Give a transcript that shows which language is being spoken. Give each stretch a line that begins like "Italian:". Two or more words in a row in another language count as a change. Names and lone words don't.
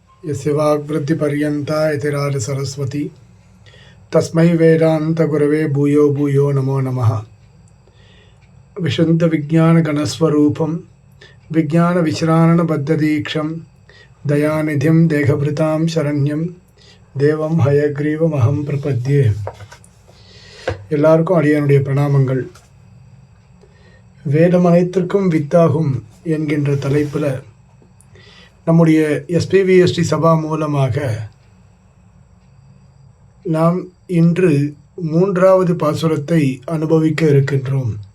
Sanskrit: यस्य वाग्वृत्तिपर्यन्ता यतिराज सरस्वती तस्मै वेदान्तगुरवे भूयो भूयो नमो नमः। विशुद्धविज्ञानगणस्वरूपं विज्ञानविश्राणबद्धदीक्षं दयानिधिं देहभृतां शरण्यं देवम् हयग्रीवमहम् प्रपद्ये.
Tamil: எல்லாருக்கும் அடியனுடைய பிரணாமங்கள். வேதம் அனைத்திற்கும் வித்தாகும் என்கின்ற தலைப்பில் நம்முடைய எஸ்பிவிஎஸ்டி சபா மூலமாக நாம் இன்று 3வது பாசுரத்தை அனுபவிக்க இருக்கின்றோம்.